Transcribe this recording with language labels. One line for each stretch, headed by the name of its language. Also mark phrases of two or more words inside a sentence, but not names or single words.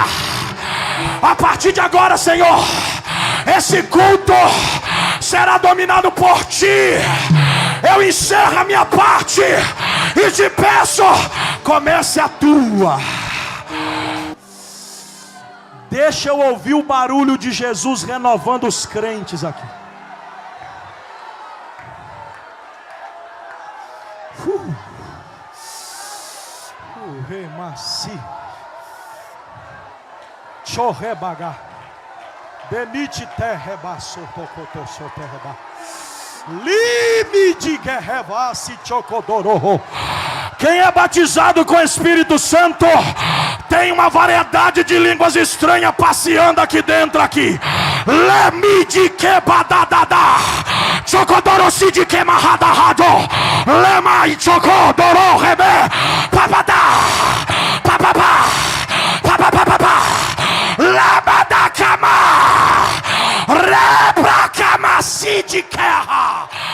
Portuguese: A partir de agora, Senhor, esse culto será dominado por Ti. Eu encerro a minha parte e te peço, comece a tua. Deixa eu ouvir o barulho de Jesus renovando os crentes aqui. Remaci. Chorrebaga. Benite terreba sotocoto soterreba. Limite guerreva se chocodoro. Quem é batizado com o Espírito Santo tem uma variedade de línguas estranhas passeando aqui dentro aqui. Lemide que badadada. Chocodoro se de que marradado. Lema e chocodoro rebe. Papada. Papapá. Papapá. Lama da cama. Rebra cama se de guerra.